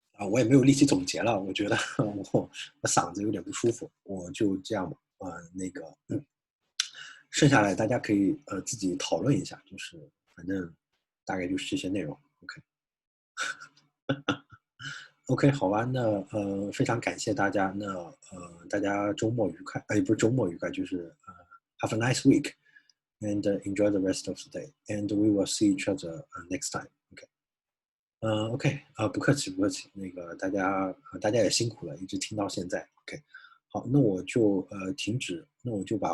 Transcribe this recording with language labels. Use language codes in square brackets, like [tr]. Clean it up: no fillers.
[zh] 我也没有力气总结了，我觉得我嗓子有点不舒服，我就这样吧。剩下来大家可以自己讨论一下，就是反正大概就是这些内容。 OK， 好吧，那非常感谢大家，那大家周末愉快，不是周末愉快，就是 [en] have a nice week and enjoy the rest of the day, and we will see each other next time. [zh] OK， 不客气，那个大家也辛苦了，一直听到现在。 OK， 好，那我就停止，那我就把会议停止了，然后还是把这个视频传到网上。